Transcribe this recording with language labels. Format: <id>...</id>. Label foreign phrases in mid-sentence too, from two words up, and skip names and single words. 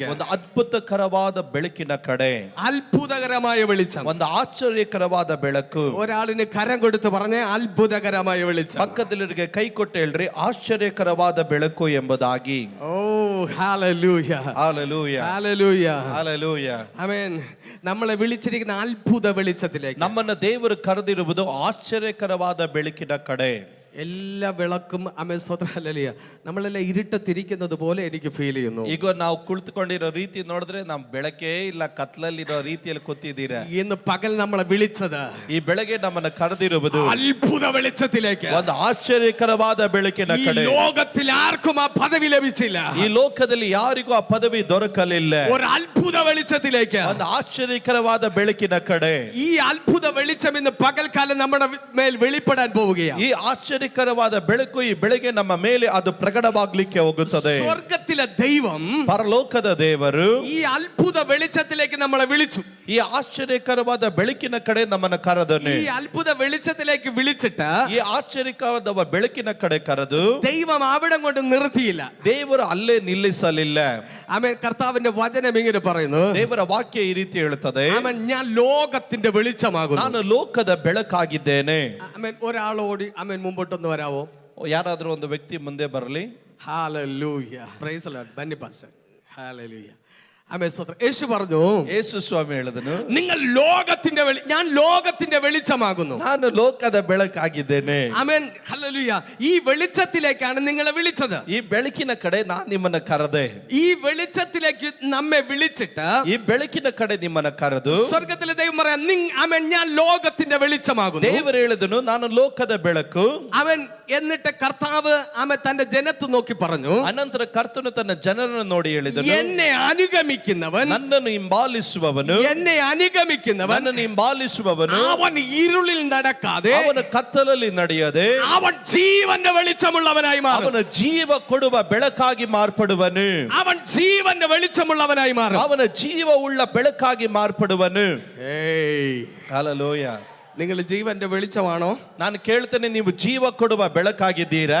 <kn>ಒಂದು ಅದ್ಭುತಕರವಾದ ಬೆಳಕಿನ ಕಡೆ,</kn> <ml>അത്ഭുതകരമായ വെളിച്ചം,</ml> <kn>ಒಂದು ಆಶ್ಚರ್ಯಕರವಾದ ಬೆಳಕು.</kn> <ml>ഒരാളിന് കരം കൊടുത്ത് പറഞ്ഞ അത്ഭുതകരമായ വെളിച്ചം.</ml> <kn>ಪಕ್ಕದಲ್ಲಿರಿಗೆ ಕೈ ಕೊಟ್ಟು ಹೇಳ್ರಿ, ಆಶ್ಚರ್ಯಕರವಾದ ಬೆಳಕು ಎಂಬುದಾಗಿ.</kn> <ml>ഓ ഹല്ലേലൂയ, ഹല്ലേലൂയ, ഹല്ലേലൂയ, ഹല്ലേലൂയ. ആമേൻ. നമ്മളെ വിളിച്ചിരിക്കുന്ന അത്ഭുത വെളിച്ചത്തിലേക്ക്,</ml> <kn>ನಮ್ಮನ್ನು ದೇವರು ಕರೆದಿರುವುದು ಆಶ್ಚರ್ಯಕರವಾದ ಬೆಳಕಿನ ಕಡೆ.</kn> <ml>എല്ലാ വിളക്കും ആമേൻ, സ്തോത്രം, ഹല്ലേലൂയ. നമ്മളെല്ലാം ഇരുട്ടത്തിരിക്കുന്നത് പോലെ എനിക്ക് ഫീൽ ചെയ്യുന്നു.</ml> <kn>ಈಗ ನಾವು ಕುಳಿತುಕೊಂಡಿರೋ ರೀತಿ ನೋಡಿದ್ರೆ ನಾವು ಬೆಳಕೇ ಇಲ್ಲ, ಕತ್ಲಲ್ಲಿರೋ ರೀತಿಯಲ್ಲಿ ಕೂತಿದ್ದೀರಾ.</kn> <ml>ഇന്ന് പകൽ നമ്മളെ വിളിച്ചത്,</ml> <kn>ಈ ಬೆಳಗ್ಗೆ ನಮ್ಮನ್ನು ಕರೆದಿರುವುದು</kn> <ml>അത്ഭുത വെളിച്ചത്തിലേക്ക്,</ml> <kn>ಒಂದು ಆಶ್ಚರ್ಯಕರವಾದ ಬೆಳಕಿನ</kn> <ml>ഈ</ml> <kn>ಕಡೆ.</kn> <ml>ലോകത്തിൽ ആർക്കും ആ പദവി ലഭിച്ചില്ല.</ml> <kn>ಈ ಲೋಕದಲ್ಲಿ ಯಾರಿಗೂ ಆ ಪದವಿ ದೊರಕಲಿಲ್ಲ.</kn> <ml>ഒരു അത്ഭുത വെളിച്ചത്തിലേക്ക്,</ml> <kn>ಒಂದು ಆಶ್ಚರ್ಯಕರವಾದ ಬೆಳಕಿನ ಕಡೆ.</kn> <ml>ഈ അത്ഭുത വെളിച്ചം ഇന്ന് പകൽക്കാലം നമ്മുടെ മേൽ വെളിപ്പെടാൻ പോവുകയാണ്.</ml> <kn>ಈ ಆಶ್ಚರ್ಯ ಆಶ್ಚರ್ಯಕರವಾದ ಬೆಳಕು ಈ ಬೆಳಗ್ಗೆ ನಮ್ಮ ಮೇಲೆ ಅದು ಪ್ರಕಟವಾಗ್ಲಿಕ್ಕೆ ಹೋಗುತ್ತದೆ.</kn> <ml>സ്വർഗത്തിലെ ദൈവം</ml> <kn>ಪರಲೋಕದ ದೇವರು</kn> <ml>ഈ അത്ഭുത വെളിച്ചത്തിലേക്ക് നമ്മളെ വിളിച്ചു.</ml> <kn>ಈ ಆಶ್ಚರ್ಯಕರವಾದ ಬೆಳಕಿನ ಕಡೆ ನಮ್ಮನ್ನು ಕರೆದನು.</kn> <ml>ഈ അത്ഭുത വെളിച്ചത്തിലേക്ക് വിളിച്ചിട്ട്</ml> <kn>ಈ ಆಶ್ಚರ್ಯಕರವಾದ ಬೆಳಕಿನ ಕಡೆ ಕರೆದು</kn> <ml>ദൈവം അവിടെ കൊണ്ട് നിർത്തിയില്ല.</ml> <kn>ದೇವರು ಅಲ್ಲೇ ನಿಲ್ಲಿಸಲಿಲ್ಲ.</kn> <ml>ആമേൻ. കർത്താവിന്റെ വചനം ഇങ്ങനെ പറയുന്നു.</ml> <kn>ದೇವರ ವಾಕ್ಯ ಈ ರೀತಿ ಹೇಳುತ್ತದೆ,</kn> <ml>ആമേൻ, ഞാൻ ലോകത്തിന്റെ വെളിച്ചമാകുന്നു.</ml> <kn>ನಾನು ಲೋಕದ ಬೆಳಕಾಗಿದ್ದೇನೆ.</kn> <ml>ആമേൻ. ഒരാളോടി ആമേൻ മുമ്പോട്ടൊന്ന് വരാവോ?</ml> <kn>ಯಾರಾದ್ರೂ ಒಂದು ವ್ಯಕ್ತಿ ಮುಂದೆ ಬರಲಿ.</kn> <ml>ഹല്ലേലൂയ.</ml> <en>Praise the Lord.</en> <ml>ബന്നി പാസ്റ്റർ. ഹല്ലേലൂയ. ആമേൻ. സ്തോത്രം. യേശു പറഞ്ഞു,</ml> <kn>ಯೇಸು ಸ್ವಾಮಿ ಹೇಳಿದನು,</kn> <ml>നിങ്ങൾ ലോകത്തിന്റെ ഞാൻ ലോകത്തിന്റെ വെളിച്ചമാകുന്നു.</ml> <kn>ನಾನು ಲೋಕದ ಬೆಳಕಾಗಿದ್ದೇನೆ.</kn> <ml>ആമേൻ. ഹല്ലേലൂയ. ഈ വെളിച്ചത്തിലേക്കാണ് നിങ്ങളെ വിളിച്ചത്.</ml> <kn>ಈ ಬೆಳಕಿನ ಕಡೆ ನಾನು ನಿಮ್ಮನ್ನ ಕರೆದೆ.</kn> <ml>ഈ വെളിച്ചത്തിലേക്ക് നമ്മെ വിളിച്ചിട്ട്</ml> <kn>ಈ ಬೆಳಕಿನ ಕಡೆ ನಿಮ್ಮನ್ನ ಕರೆದು</kn> <ml>സ്വർഗ്ഗത്തിലെ ദൈവം പറയാം, ആമേൻ, ഞാൻ ലോകത്തിന്റെ വെളിച്ചമാകുന്നു.</ml> <kn>ದೇವರು ಹೇಳಿದನು, ನಾನು ಲೋಕದ ಬೆಳಕು.</kn> <ml>അവൻ എന്നിട്ട് കർത്താവ് ആമേൻ തന്റെ ജനത്തെ നോക്കി പറഞ്ഞു,</ml> <kn>ಅನಂತರ ಕರ್ತನು ತನ್ನ ಜನರನ್ನು ನೋಡಿ ಹೇಳಿದನು,</kn> <ml>എന്നെ അനുഗമിക്കുന്നവൻ,</ml> <kn>ನನ್ನನ್ನು ಹಿಂಬಾಲಿಸುವವನು,</kn> <ml>എന്നെ അനുഗമിക്കുന്നവൻ,</ml> <kn>ನನ್ನನ್ನು ಹಿಂಬಾಲಿಸುವವನು</kn> <ml>അവൻ ഇരുളിൽ നടക്കാതെ</ml> <kn>ಅವನ ಕತ್ತಲಲ್ಲಿ ನಡೆಯದೆ</kn> <ml>അവൻ ജീവന്റെ വെളിച്ചമുള്ളവനായി മാറും.</ml> <kn>ಅವನ ಜೀವ ಕೊಡುವ ಬೆಳಕಾಗಿ ಮಾರ್ಪಡುವನು.</kn> <ml>അവൻ ജീവന്റെ വെളിച്ചമുള്ളവനായി മാറും.</ml> <kn>ಅವನ ಜೀವ ಉಳ್ಳ ಬೆಳಕಾಗಿ ಮಾರ್ಪಡುವನು.</kn> <ml>ഏയ്,</ml> <kn>ಹಲ್ಲೆಲೂಯ.</kn> <ml>നിങ്ങൾ ജീവന്റെ വെളിച്ചമാണോ?</ml> <kn>ನಾನು ಕೇಳ್ತೇನೆ, ನೀವು ಜೀವ ಕೊಡುವ ಬೆಳಕಾಗಿದ್ದೀರಾ?</kn>